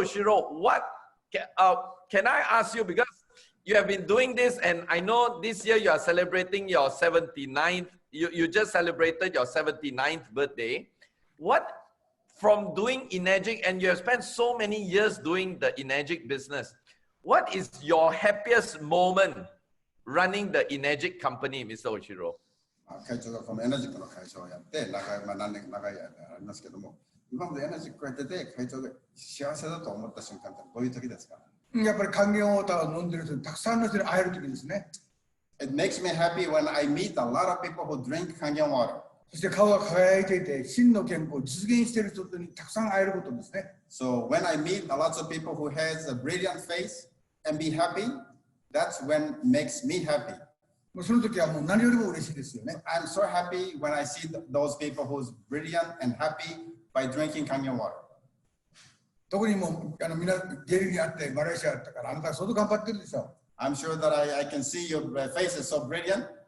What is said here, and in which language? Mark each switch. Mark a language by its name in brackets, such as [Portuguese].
[English] Ohshiro, what can I ask you, because you have been doing this, and I know this year you are celebrating your 79th, you just celebrated your 79th birthday. What, from doing Enagic, and you have spent so many years doing the Enagic business, what is your happiest moment running the Enagic company, Mr. Ohshiro? [Japanese] 会長がこのエナジックの会社をやって長い間ありますけども、今までエナジックをやってて会長が幸せだと思った瞬間ってどういう時ですか？やっぱり還元ウォーターを飲んでる人にたくさんの人に会える時ですね。 [English] It makes me happy when I meet a lot of people who drink Kangen water. [Japanese] そして顔が輝いていて真の健康を実現している人にたくさん会えることですね。 [English] So when I meet a lot of people who has a brilliant face and be happy, that's when makes me happy. [Japanese] その時はもう何よりも嬉しいですよね。 [English] I'm so happy when I see those people who's brilliant and happy by drinking Kangen water. [Japanese] 特にもうみんなゲリにあってマレーシアだったからあなたは相当頑張ってるでしょ。 [English] I'm sure that I can see your face is so brilliant.